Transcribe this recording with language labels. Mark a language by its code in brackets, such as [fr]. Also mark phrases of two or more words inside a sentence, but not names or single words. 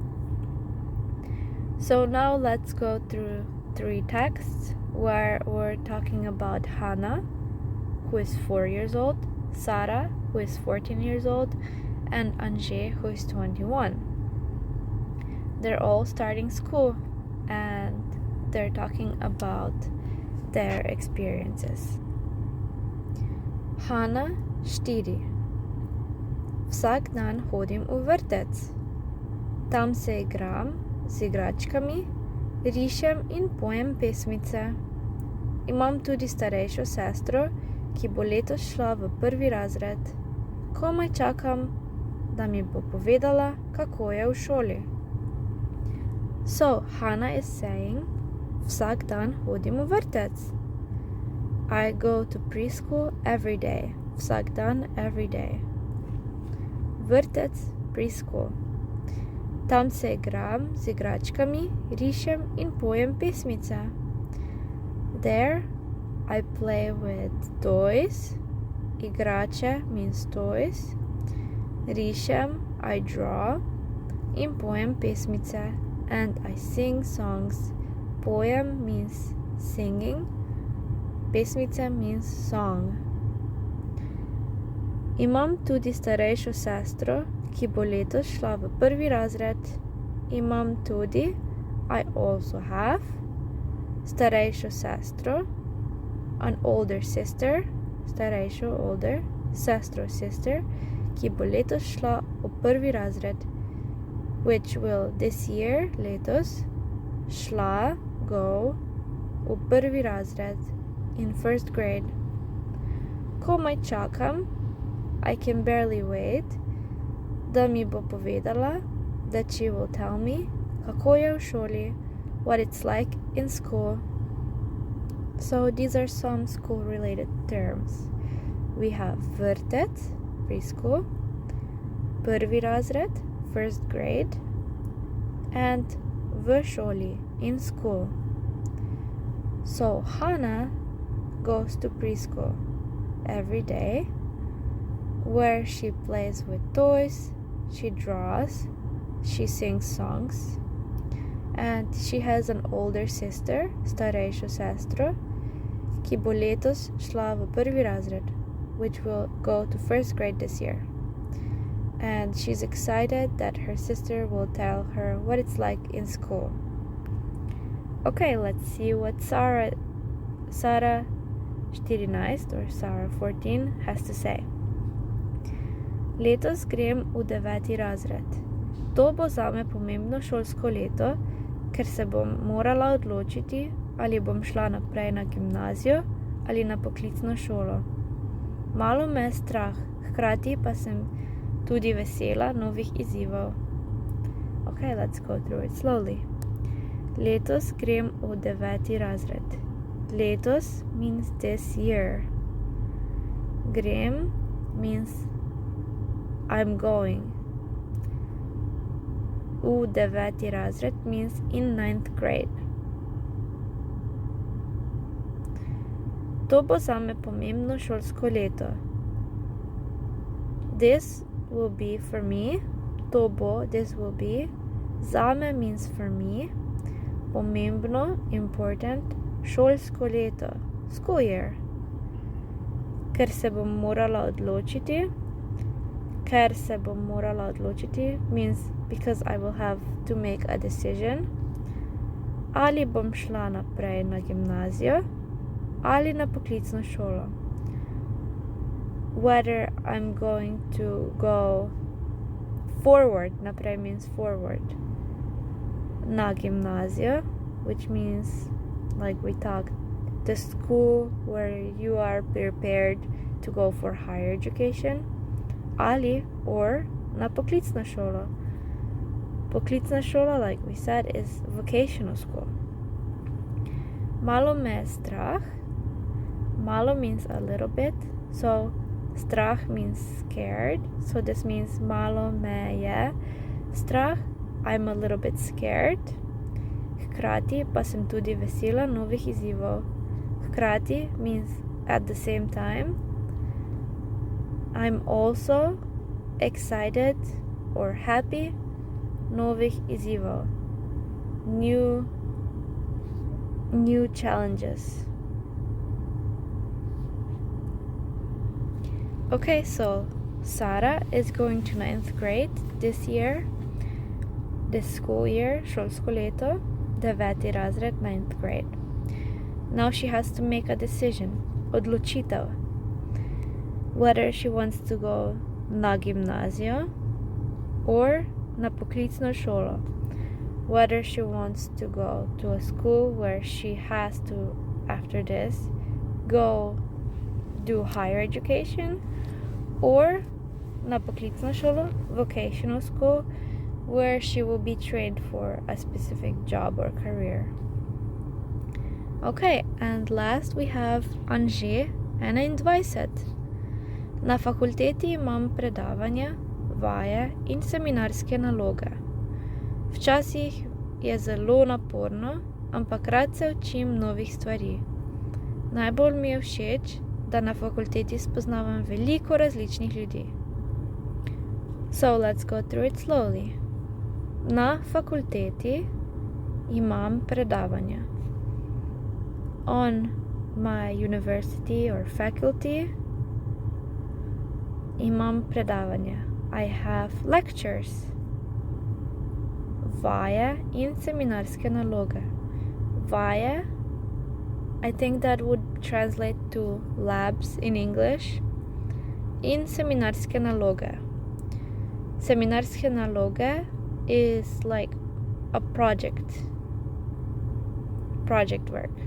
[en] So now let's go through 3 texts where we're talking about Hannah, who is 4 years old, Sara, who is 14 years old, and Anže, who is 21. They're all starting school and they're talking about their experiences. Hannah, 4. [sl] Vsak dan hodim v vrtec. Tam se igram z igračkami, rišem in pojem pesmice. Imam tudi starejšo sestro, ki bo letos šla v 1. razred. Komaj čakam, da mi bo povedala, kako je v šoli. [en] So, Hannah is saying, [sl] vsak dan hodim v vrtec. [en] I go to preschool every day. [sl] Vsak dan, [en] every day. [sl] Vrtec, preschool. Tam se igram z igračkami, rišem in pojem pesmice. [en] There, I play with toys. Igrače means toys. Rišem, I draw. [sl] In pojem pesmice. [en] And I sing songs. Pojem means singing. Pesmice means song. [sl] Imam tudi starejšo sestro, ki bo letos šla v 1. razred. Imam tudi, [en] I also have, [sl] starejšo sestro, [en] an older sister, [sl] starejšo, older, sestro, sister, ki bo letos šla v 1. razred, [en] which will this year, [sl] letos, šla, go, v 1. [en] razred, in 1st grade. [sl] Komaj čakam, [en] I can barely wait, [sl] da mi bo povedala, [en] that she will tell me, [sl] kako je v šoli, [en] what it's like in school. So these are some school-related terms. We have vrtec, preschool, 1. [sl] razred, [en] 1st grade, and [sl] v šoli, [en] in school. So Hannah goes to preschool every day, where she plays with toys, she draws, she sings songs, and she has an older sister, [sl] starejšo sestro, ki bo letos šla v 1. razred, [en] which will go to 1st grade this year. And she's excited that her sister will tell her what it's like in school. Okay, let's see what Sara 14 or Sara 14 has to say. [sl] Letos grem v 9. razred. To bo zame pomembno šolsko leto, ker se bom morala odločiti, ali bom šla naprej na gimnazijo ali na poklicno šolo. Malo me je strah, hkrati pa sem tudi vesela novih izzivov. [en] Okay, let's go through it slowly. [sl] Letos grem v 9. razred. [en] Letos means this year. Grem means I'm going. [sl] V 9. [en] razred means in 9th grade. [sl] To bo zame pomembno šolsko leto. [en] This will be for me. [sl] To bo, [en] this will be. Zame means for me. [sl] Pomembno, important, šolsko leto. [en] School year. [sl] Ker se bom morala odločiti. [en] Means because I will have to make a decision. [sl] Ali bom šla naprej na gimnazijo ali na poklicno šolo. [en] Whether I'm going to go forward, naprej means forward, [sl] na gimnazijo, [en] which means, like we talked, the school where you are prepared to go for higher education, ali or [sl] na poklicno šolo. Poklicna šola, [en] like we said, is vocational school. [sl] Malo me je strah. [en] Malo means a little bit. So strah means scared. So this means [sl] malo me je strah. [en] I'm a little bit scared. [sl] Hkrati pa sem tudi vesela novih izzivov. [en] Hkrati means at the same time. I'm also excited or happy [sl] novih izzivov. [en] New challenges. Okay, so Sara is going to 9th grade this year, this school year, [sl] šolsko leto, 9. razred, [en] 9th grade. Now she has to make a decision, odločitev, whether she wants to go [sl] na gimnazijo [en] or [sl] na poklicno šolo, [en] whether she wants to go to a school where she has to, after this, go do higher education, or [sl] na poklicno šolo, [en] vocational school, where she will be trained for a specific job or career. Okay, and last we have Anže, 21. [sl] Na fakulteti imam predavanja, vaje in seminarske naloge. Včasih je zelo naporno, ampak rad se učim novih stvari. Najbolj mi je všeč, da na fakulteti spoznavam veliko različnih ljudi. [en] So let's go through it slowly. [sl] Na fakulteti imam predavanja. [en] On my university or faculty [sl] imam predavanja. [en] I have lectures. [sl] Vaje in seminarske naloge. Vaje, [en] I think that would translate to labs in English. [sl] In seminarske naloge. Seminarske naloge [en] is like a project work.